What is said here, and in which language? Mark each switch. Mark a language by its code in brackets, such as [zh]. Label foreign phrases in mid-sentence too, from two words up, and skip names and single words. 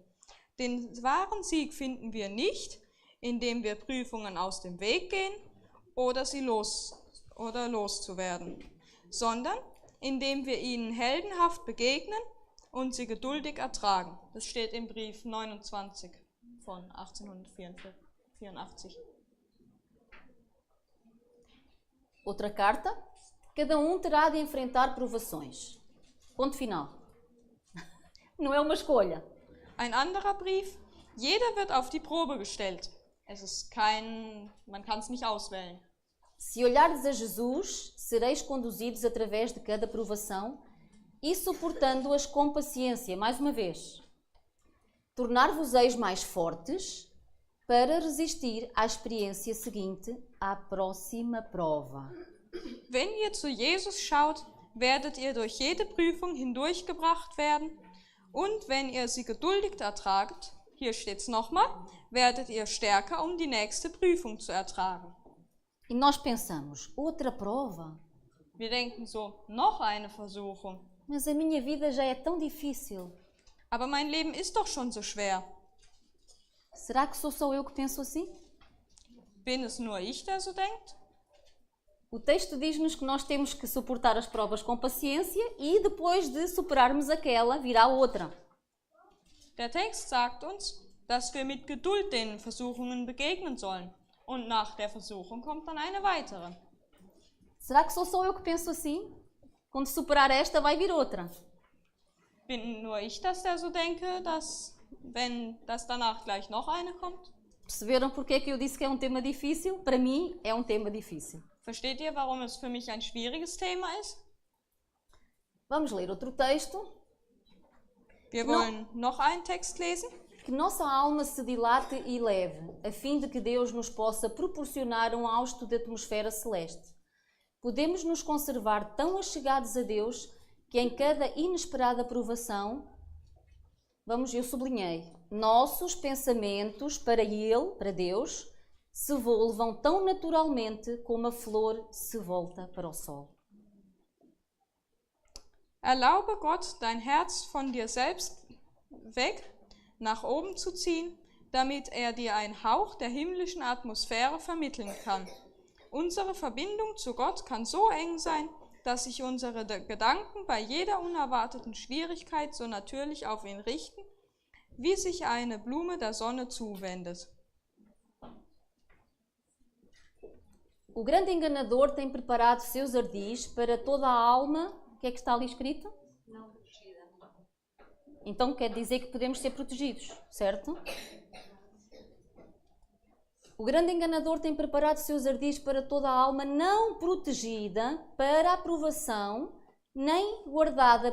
[de] Den wahren Sieg finden wir nicht, indem wir Prüfungen aus dem Weg gehen oder loszuwerden, sondern indem wir ihnen heldenhaft begegnen und sie geduldig ertragen. Das steht im Brief 29 von 1884. [pt] Outra carta. Cada terá de enfrentar provações. Ponto final. Não é uma escolha. [de] Ein anderer Brief. Jeder wird auf die Probe gestellt. Man kann es nicht auswählen. [pt] Se olhardes a Jesus, sereis conduzidos através de cada provação e suportando-as com paciência. Mais uma vez. Tornar-vos-eis mais fortes para resistir à experiência seguinte, à próxima prova. [de] Wenn ihr zu Jesus schaut, werdet ihr durch jede Prüfung hindurchgebracht werden und wenn ihr sie geduldig ertragt, hier steht es nochmal, werdet ihr stärker, um die nächste Prüfung zu ertragen. [pt] E nós pensamos, outra prova? [de] Wir denken so, noch eine Versuchung. [pt] Mas a minha vida já é tão difícil. [de] Aber mein Leben ist doch schon so schwer. [pt] Será que sou só eu que penso assim? [de] Bin es nur ich, der so denkt? [pt] O texto diz-nos que nós temos que suportar as provas com paciência e depois de superarmos aquela, virá outra. [de] Der Text sagt uns, dass wir mit Geduld den Versuchungen begegnen sollen. Und nach der Versuchung kommt dann eine weitere. [pt] Será que sou só eu que penso assim? Quando superar esta, vai vir outra. [de] Bin nur ich, dass der so denke, dass danach gleich noch eine kommt? [pt] Perceberam porque é que eu disse que é um tema difícil? Para mim, é um tema difícil. [de] Versteht ihr, warum es für mich ein schwieriges Thema ist? [pt] Vamos ler outro texto. [de] Wir wollen noch einen Text lesen. [pt] Que nossa alma se dilate e leve, a fim de que Deus nos possa proporcionar um hausto de atmosfera celeste. Podemos nos conservar tão achegados a Deus que em cada inesperada provação, eu sublinhei, nossos pensamentos para Ele, para Deus, se volvam tão naturalmente como a flor se volta para o sol. [de] Erlaube Gott, dein Herz von dir selbst weg nach oben zu ziehen, damit dir einen Hauch der himmlischen Atmosphäre vermitteln kann. Unsere Verbindung zu Gott kann so eng sein, dass sich unsere Gedanken bei jeder unerwarteten Schwierigkeit so natürlich auf ihn richten, wie sich eine Blume der Sonne zuwendet. [pt] O grande enganador tem preparado seus ardis para toda a alma. O que é que está ali escrito? Não protegida. Então quer dizer que podemos ser protegidos, certo? O grande enganador tem preparado seus ardis para toda a alma não protegida para a provação, nem guardada.